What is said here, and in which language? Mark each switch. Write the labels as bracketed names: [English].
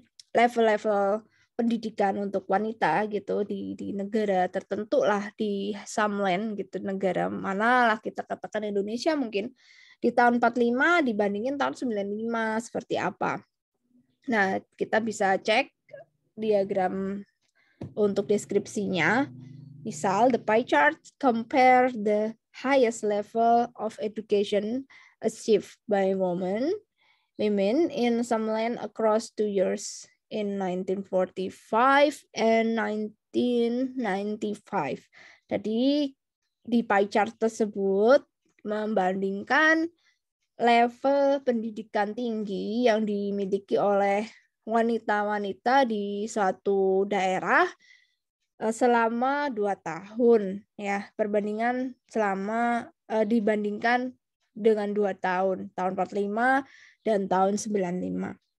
[Indonesian] Level-level pendidikan untuk wanita gitu di negara tertentu lah, di some land gitu, negara mana lah kita katakan Indonesia mungkin di tahun 45 dibandingin tahun 95 seperti apa. Nah, kita bisa cek diagram untuk deskripsinya. Misal [English] the pie chart compare the highest level of education achieved by women in some land across 2 years in 1945 and 1995. [Indonesian] Jadi di pie chart tersebut membandingkan level pendidikan tinggi yang dimiliki oleh wanita-wanita di suatu daerah selama 2 tahun ya, perbandingan selama dibandingkan dengan 2 tahun 45 dan tahun 95.